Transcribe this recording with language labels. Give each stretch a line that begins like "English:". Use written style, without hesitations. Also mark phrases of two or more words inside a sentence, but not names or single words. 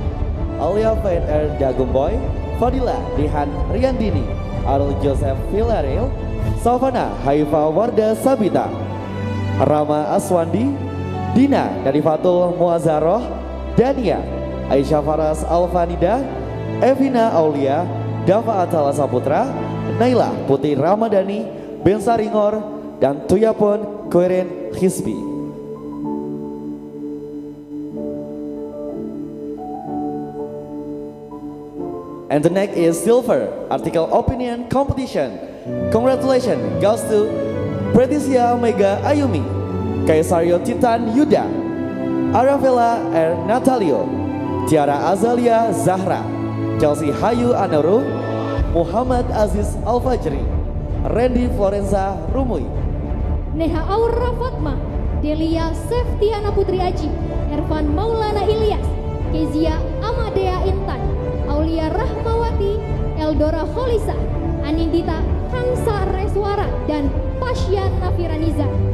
Indonesian: Alia Faith Dagumboy, Fadila Dihan Riandini, Arul Joseph Villarreal, Savana Haifa Warda Sabita, Rama Aswandi, Dina Nadifatul Muazzaroh, Dania Aisyah Faras Alfanida, Evina Aulia, Dava Atala Saputra, Naila Putih Ramadhani, Bensa Ringor, dan Tuyapon Koiren Hisbi.
English: And the next is silver article opinion competition. Congratulations goes to Pretisia Mega Ayumi, Kaisario Titan Yuda, Arafela R. Natalio, Tiara Azalia Zahra, Chelsea Hayu Anuru, Muhammad Aziz Al-Fajri, Randy Florenza Rumui, Neha Aura Fatma, Delia Seftiana Putri Aji, Ervan Maulana Ilyas,
Indonesian: Kezia Amadea Intan, Aulia Rahmawati, Eldora Holisa, Anindita Hansa Reswara, dan Pasya Nafiraniza.